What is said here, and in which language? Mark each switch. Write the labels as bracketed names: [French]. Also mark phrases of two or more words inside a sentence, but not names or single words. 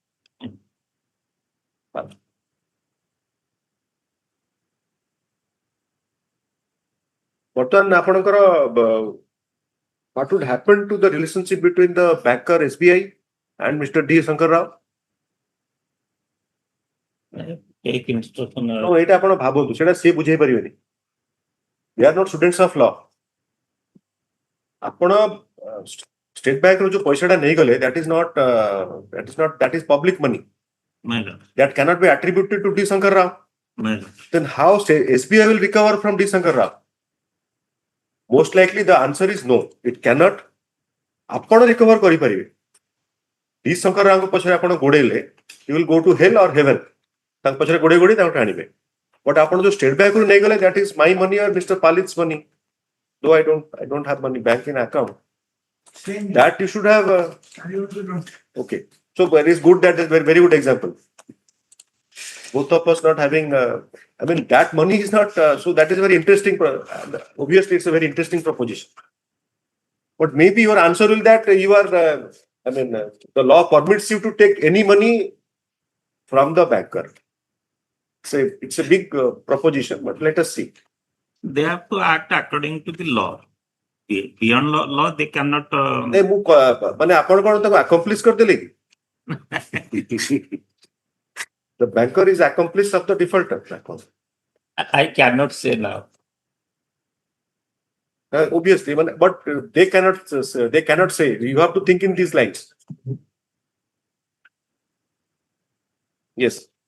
[English] What would happen to the relationship between the banker SBI and Mr. D. Shankar Rao? Take instruction. No, it [Odia] ଆପଣ ଭାବନ୍ତୁ ସେଟା ସେ ବୁଝେଇ ପାରିବେନି. [English] They are not students of law. [Odia] ଆପଣ State Bank ରୁ ଯୋଉ ପଇସାଟା ନେଇଗଲେ [English] that is public money. That cannot be attributed to D. Shankar Rao. Then how SBI will recover from D. Shankar Rao? Most likely the answer is no. It cannot. [Odia] ଆପଣ recover କରିପାରିବେ. D. Shankar Rao ଙ୍କ ପଛରେ ଆପଣ ଗୋଡେଇଲେ, [English] you will go to hell or heaven. [Odia] ତାଙ୍କ ପଛରେ ଗୋଡେଇ ଗୋଡେଇ ତାଙ୍କୁ ଆଣିବେ. But ଆପଣ ଯୋଉ State Bank ରୁ ନେଇଗଲେ, [English] that is my money or Mr. Palit's money. Though I don't have money bank in account. That you should have. Okay. So it is good. That is very good example. Both of us not having. I mean that money is not. So that is very interesting. Obviously, it's a very interesting proposition. But maybe your answer will that you are. The law permits you to take any money from the banker. It's a big proposition. But let us see. They have to act according to the law. Beyond law, they cannot. [Odia] ମାନେ ଆପଣ କଣ ତାକୁ accomplish କରିଦେଲେ କି? [English] The banker is accomplice of the defaulter. I cannot say now. Obviously, but they cannot say. You have to think in these lines. Yes.